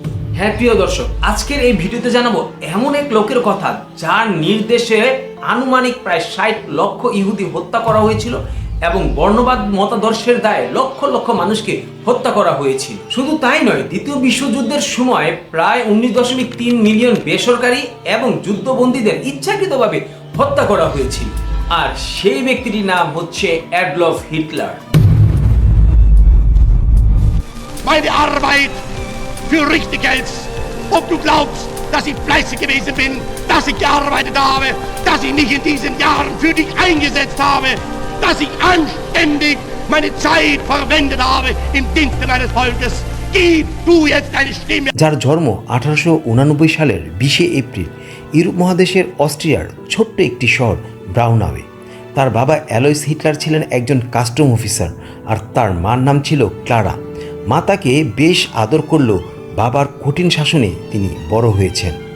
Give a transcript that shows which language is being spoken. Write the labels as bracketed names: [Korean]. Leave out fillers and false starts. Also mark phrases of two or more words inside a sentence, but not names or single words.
[Bangla] হ্যাঁ প্রিয় দর্শক, আজকের এই ভিডিওতে জানাবো এমন এক লোকের কথা যার নির্দেশে আনুমানিক প্রায় 60 লক্ষ ইহুদি হত্যা করা হয়েছিল এবং বর্ণবাদ মতাদর্শের দায়ে লক্ষ লক্ষ মানুষকে হত্যা করা হয়েছিল। শুধু তাই নয়, দ্বিতীয় বিশ্বযুদ্ধের সময় প্রায় 19.3 মিলিয়ন বেসরকারি এবং যুদ্ধবন্দীদের ইচ্ছাকৃতভাবে হত্যা করা হয়েছিল। আর সেই ব্যক্তিটির নাম হচ্ছে অ্যাডলফ হিটলার। [German] Meine Arbeit für richtig hältst. Ob du glaubst, dass ich fleißig gewesen bin, dass ich gearbeitet habe, dass ich mich in diesen Jahren für dich eingesetzt habe, dass ich anständig meine Zeit verwendet habe im Dienste meines Volkes. Gib du jetzt deine Stimme. [Bangla] যার জন্ম 1889 সালের 20 এপ্রিল ইউরোপ মহাদেশের অস্ট্রিয়ার ছোট্ট একটি শহর ব্রাউনাওয়ে। তার বাবা অ্যালয়েস হিটলার ছিলেন একজন [English] custom officer [Bangla] আর তার মার নাম ছিল ক্লারা। মা তাকে বেশ আদর করলেও বাবার কঠিন শাসনে তিনি বড় হয়েছেন।